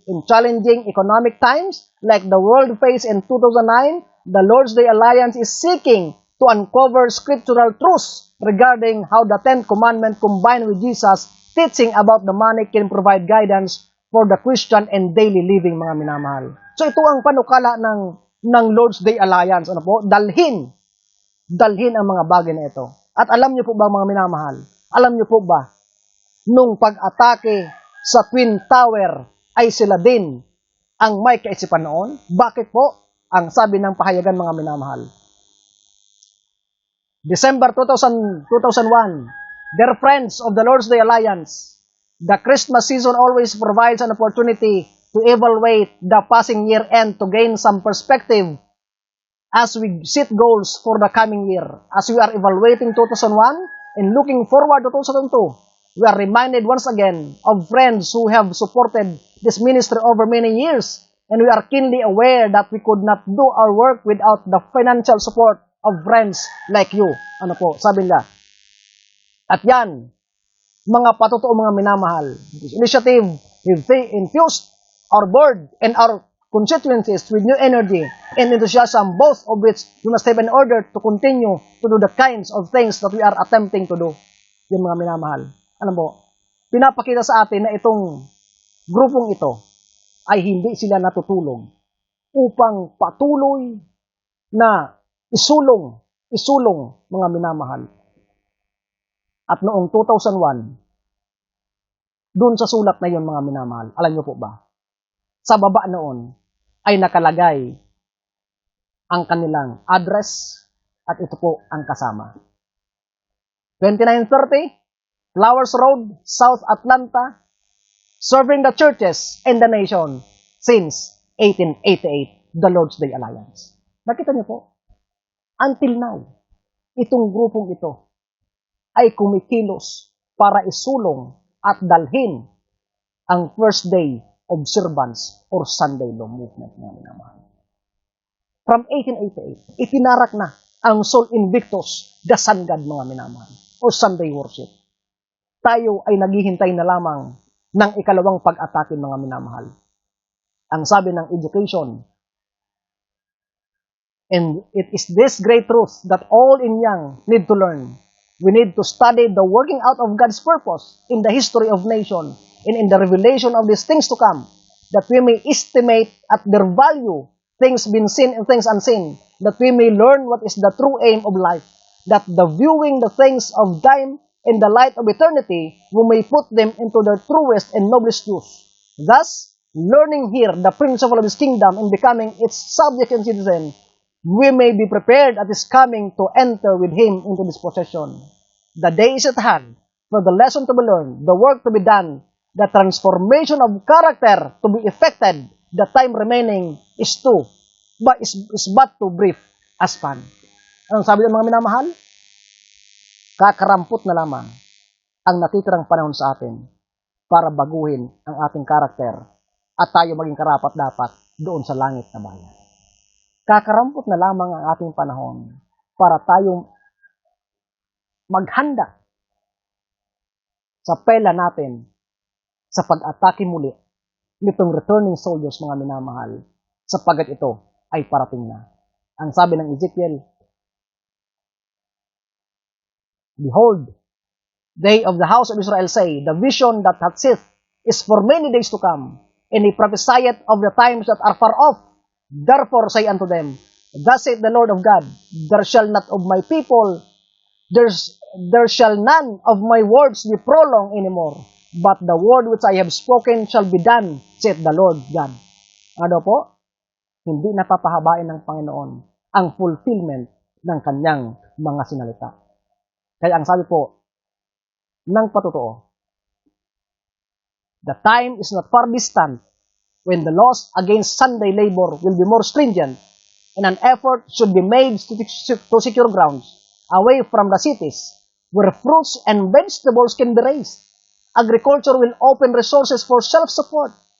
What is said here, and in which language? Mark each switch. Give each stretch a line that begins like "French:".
English: In challenging economic times, like the world faced in 2009, the Lord's Day Alliance is seeking to uncover scriptural truths regarding how the Ten Commandments combined with Jesus' teaching about the money can provide guidance for the Christian and daily living,
Filipino: mga minamahal. So ito ang panukala ng Lord's Day Alliance. Ano po? Dalhin ang mga bagay na ito. At alam niyo po ba, mga minamahal, alam niyo po ba, nung pag-atake sa Twin Tower ay sila din ang may kaisipan noon? Bakit po? Ang sabi ng pahayagan, mga minamahal.
English: December 2001, dear friends of the Lord's Day Alliance, the Christmas season always provides an opportunity to evaluate the passing year end to gain some perspective as we set goals for the coming year. As we are evaluating 2001 and looking forward to 2002, we are reminded once again of friends who have supported this ministry over many years, and we are keenly aware that we could not do our work without the financial support of friends like you.
Filipino: Ano po, sabi nila. At yan, mga patotoo, mga minamahal,
English: this initiative infused our board and our constituencies with new energy and enthusiasm, both of which we must have in order to continue to do the kinds of things that we are attempting to do.
Filipino: Yung mga minamahal. Alam mo, pinapakita sa atin na itong grupong ito ay hindi sila natutulog upang patuloy na isulong mga minamahal. At noong 2001, doon sa sulat na yon, mga minamahal, alam niyo po ba, sa baba noon ay nakalagay ang kanilang address at ito po ang kasama.
English: 2930 Flowers Road, South Atlanta, serving the churches and the nation since 1888, the Lord's Day Alliance.
Filipino: Nakita niyo po?
English: Until now,
Filipino: itong grupong ito ay kumikilos para isulong at dalhin ang First Day Observance or Sunday Law Movement, mga minamahal.
English: From 1888,
Filipino: itinarak na ang Sol Invictus,
English: the Sun God,
Filipino: mga minamahal, o Sunday Worship. Tayo ay naghihintay na lamang ng ikalawang pag-atake, mga minamahal. Ang sabi ng
English: education, and it is this great truth that all in young need to learn. We need to study the working out of God's purpose in the history of nation and in the revelation of these things to come, that we may estimate at their value things been seen and things unseen, that we may learn what is the true aim of life, that the viewing the things of time in the light of eternity, we may put them into their truest and noblest use. Thus, learning here the principle of His kingdom and becoming its subject and citizen, we may be prepared at His coming to enter with Him into this possession. The day is at hand for the lesson to be learned, the work to be done, the transformation of character to be effected. The time remaining is but too brief as fun.
Filipino: Anong sabi ng mga minamahal? Kakarampot na lamang ang natitirang panahon sa atin para baguhin ang ating karakter at tayo maging karapat-dapat doon sa langit na bayan. Kakarampot na lamang ang ating panahon para tayo maghanda sa pela natin sa pag-atake muli nitong returning soldiers, mga minamahal, sapagkat ito ay parating na. Ang sabi ng
English: Ezekiel, behold, they of the house of Israel say, the vision that hath sith is for many days to come, and he prophesieth of the times that are far off. Therefore say unto them, thus saith the Lord of God, there shall not of my people, there shall none of my words be prolonged anymore, but the word which I have spoken shall be done, saith the Lord God.
Filipino: Ano po? Hindi napapahabain ng Panginoon ang fulfillment ng kanyang mga sinalita. Kaya ang sabi po ng patotoo,
English: the time is not far distant when the laws against Sunday labor will be more stringent, and an effort should be made to secure grounds away from the cities where fruits and vegetables can be raised. Agriculture will open resources for self-support,